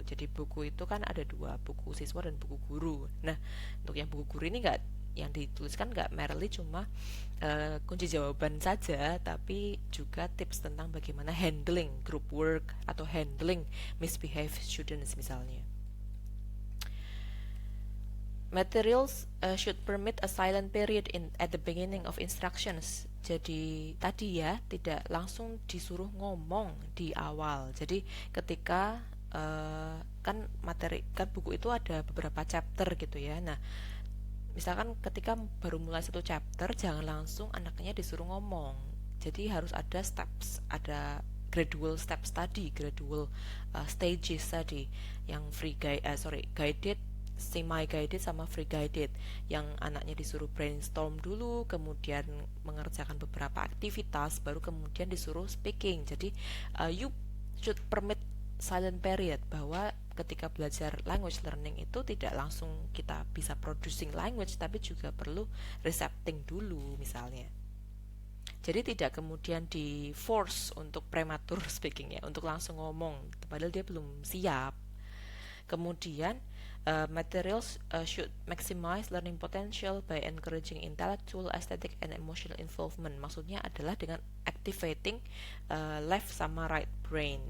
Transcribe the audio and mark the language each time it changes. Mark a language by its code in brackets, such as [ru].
[id] Jadi buku itu kan ada dua, buku siswa dan buku guru. Nah, untuk yang buku guru ini nggak, yang dituliskan nggak merely cuma kunci jawaban saja, tapi juga tips tentang bagaimana [en] handling group work [id] atau [en] handling misbehave students [id] misalnya. [en] Materials should permit a silent period at the beginning of instructions. [id] Jadi tadi ya, tidak langsung disuruh ngomong di awal. Jadi ketika kan materi, kan buku itu ada beberapa chapter gitu ya. Nah, misalkan ketika baru mulai satu chapter, jangan langsung anaknya disuruh ngomong. Jadi harus ada steps, ada gradual steps tadi, gradual stages tadi, yang guided, semi guided sama free guided, yang anaknya disuruh brainstorm dulu, kemudian mengerjakan beberapa aktivitas, baru kemudian disuruh speaking. Jadi [en] you should permit silent period, [id] bahwa ketika belajar language learning itu tidak langsung kita bisa producing language, tapi juga perlu recepting dulu misalnya. Jadi tidak kemudian di force untuk prematur speaking ya, untuk langsung ngomong padahal dia belum siap. [en] Kemudian materials should maximize learning potential by encouraging intellectual, aesthetic, and emotional involvement. [id] Maksudnya adalah dengan activating left sama right brain.